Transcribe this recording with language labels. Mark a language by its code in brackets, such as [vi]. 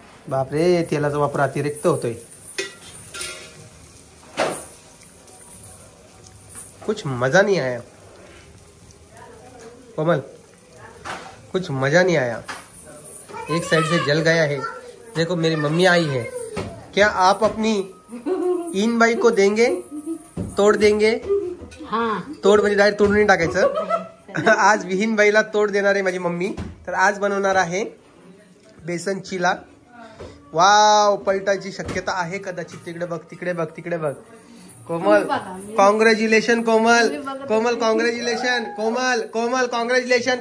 [mr] बापरे, तेलाचा वापर अतिरिक्त होतोय. [hi] कुछ मजा नहीं आया कोमल, कुछ मजा नहीं आया. एक साइड से जल गया है. देखो मेरी मम्मी आई है, क्या आप अपनी इन बाई को देंगे? तोड देंगे? हाँ. [mr] तोड म्हणजे डायरेक्ट तोडून नाही टाकायचं. आज विहीन बाईला तोड देणार आहे माझी मम्मी. तर आज बनवणार आहे बेसन चिला. वाव, पलटायची शक्यता आहे कदाचित. तिकडे बघ, तिकडे बघ, तिकडे बघ. कोमल कॉंग्रॅच्युलेशन, कोमल कोमल कॉंग्रॅच्युलेशन, कोमल कोमल कॉंग्रॅच्युलेशन.